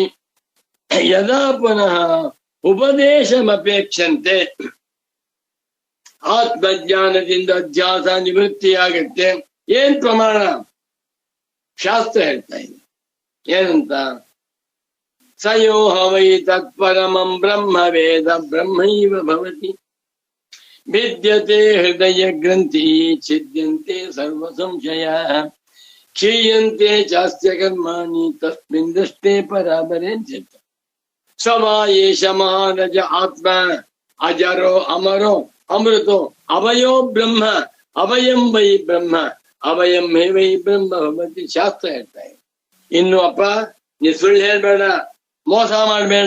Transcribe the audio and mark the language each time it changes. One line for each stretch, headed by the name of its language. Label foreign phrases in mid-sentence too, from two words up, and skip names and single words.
Sanskrit: ಯದಾ ಪುನಃ ಉಪದೇಶಮಪೇಕ್ಷಂತೆ.
Kannada: ಆತ್ಮಜ್ಞಾನದಿಂದ ಅಧ್ಯಾಸ ನಿವೃತ್ತಿಯಾಗತ್ತೆ. ಏನ್ ಪ್ರಮಾಣ? ಶಾಸ್ತ್ರ ಹೇಳ್ತಾ ಇದೆ.
Sanskrit: ಏನಂತ? ಸಯೋಹ ವೈ ತತ್ಪರಮಂ ಬ್ರಹ್ಮ ವೇದ ಬ್ರಹ್ಮೈವ ಭವತಿ. ಭಿದ್ಯತೆ ಹೃದಯ ಗ್ರಂಥಿ ಛಿದ್ಯಂತೆ ಸರ್ವ ಸಂಶಯ ಕ್ಷೀಯಂತೆ ಚಾಸ್ಯ ಕರ್ಮಾಣಿ ತಸ್ಮಿನ್ ದೃಷ್ಟೇ ಪರಾಬರೇ ಚಿತ್ತ. ಸವಾ ಏಷ ಮಹಾರಜ ಆತ್ಮ ಅಜರೋ ಅಮರೋ ಅಮೃತೋ ಅವಯೋ ಬ್ರಹ್ಮ ಅವಯಂ ವೈ ಬ್ರಹ್ಮ ಅವಯಂ ಹೇ ವೈ ಬ್ರಹ್ಮ ಭವತಿ.
Kannada: ಶಾಸ್ತ್ರ ಹೇಳ್ತಾ ಇದೆ. ಇನ್ನು ಅಪ್ಪ ನೀ ಸುಳ್ಳು ಹೇಳ್ಬೇಡ, ಮೋಸ ಮಾಡ್ಬೇಡ.